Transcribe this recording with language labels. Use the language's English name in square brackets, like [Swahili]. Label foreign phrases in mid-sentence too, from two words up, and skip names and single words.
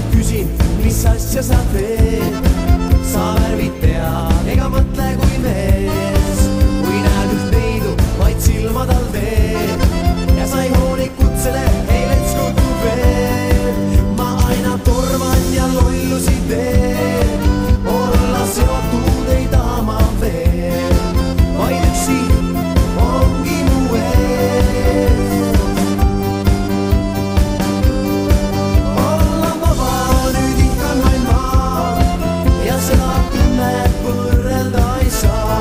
[Estonian] küsin, mis asja sa teed. Sa värvid pead ega mõtle kui mees, kui näed üht neidu, vaid silmad all teed ja sa ei hooli kutsele, ei [English] let's go to bed. [Estonian] Ma aina torman ja lollusi teen, olla seotud ei taha ma veel, vaid üksi ongi mu ees. Olla vaba, nüüd ihkan vaid ma ja seda tunnet võrrelda ei saa.